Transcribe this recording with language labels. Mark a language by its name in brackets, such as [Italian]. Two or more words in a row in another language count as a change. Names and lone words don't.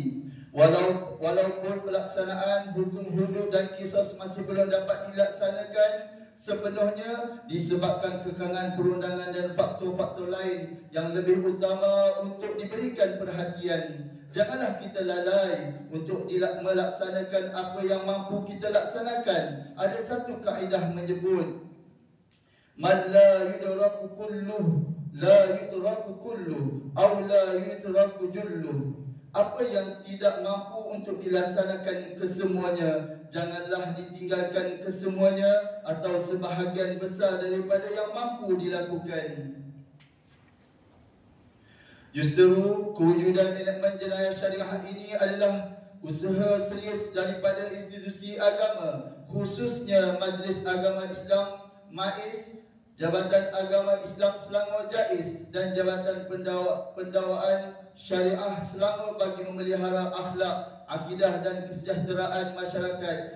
[Malay] Walaupun pelaksanaan hukum hudud dan kisos masih belum dapat dilaksanakan sepenuhnya disebabkan kekangan perundangan dan faktor-faktor lain yang lebih utama untuk diberikan perhatian, janganlah kita lalai untuk melaksanakan apa yang mampu kita laksanakan. Ada satu kaedah menyebut, [Arabic] من لا يدرك كله لا يدرك كله أو لا يدرك جله. [Malay] Apa yang tidak mampu untuk dilaksanakan kesemuanya, janganlah ditinggalkan kesemuanya atau sebahagian besar daripada yang mampu dilakukan. Justru kewujudan elemen jenayah syariah ini adalah usaha serius daripada institusi agama, khususnya Majlis Agama Islam MAIS, Jabatan Agama Islam Selangor JAIS dan Jabatan Pendawaan Syariah Selangor bagi memelihara akhlak, akidah dan kesejahteraan masyarakat.